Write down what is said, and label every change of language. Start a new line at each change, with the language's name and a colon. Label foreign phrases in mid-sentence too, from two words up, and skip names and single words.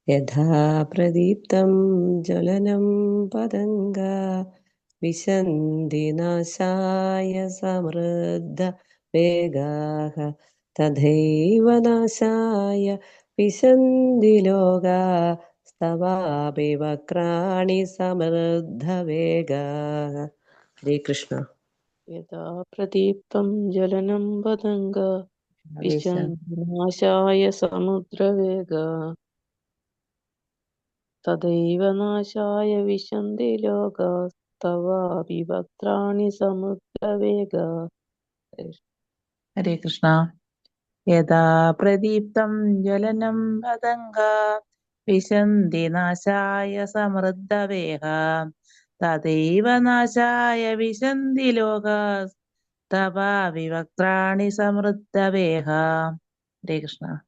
Sanskrit: യഥാ പ്രദീപ്തം ജ്വലനം പതംഗാ വിശന്തി നാശായ സമൃദ്ധ വേഗാഃ തഥൈവ നാശായ വിശന്തി ലോകാഃ സ്തവാപി വക്രാണി സമൃദ്ധ വേഗാഃ. ഹരേ കൃഷ്ണ. यदा प्रदीप्तं ज्वलनं पतङ्गा विशन्ति नाशाय समुद्रवेगा तदैव नाशाय विशन्ति लोकास्तवापि वक्त्राणि समुद्रवेगा. ഹരേ കൃഷ്ണ. യഥാ പ്രദീപ്തം ജ്വലനം പതംഗാ വിശന്തി നാശായ സമൃദ്ധവേഗ തദൈവ നാശായ വിശന്തി ലോകാസ്തവാപി വക്രാണി സമൃദ്ധവേഗ. ഹരേ കൃഷ്ണ.